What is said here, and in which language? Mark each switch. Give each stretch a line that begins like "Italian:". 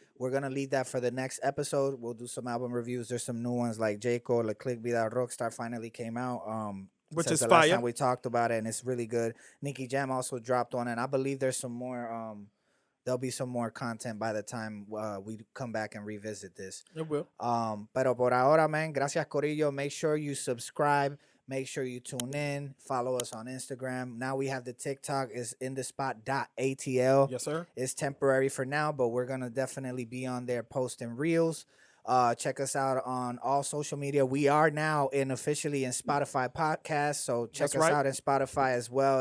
English: We're gonna leave that for the next episode. We'll do some album reviews. There's some new ones like Jaco, Le Click Vida Rockstar finally came out. Which is the fire. last time we talked about it, and it's really good. Nicky Jam also dropped one, and I believe there's some more. There'll be some more content by the time we come back and revisit this. It will.
Spanish: Pero por ahora, man, gracias, Corillo.
English: Make sure you subscribe. Make sure you tune in. Follow us on Instagram. Now we have the TikTok. It's inDaSpot.atl. Yes, sir. It's temporary for now, but we're going to definitely be on there posting reels. Check us out on all social media. We are now officially in Spotify podcast, so check us out in Spotify as well.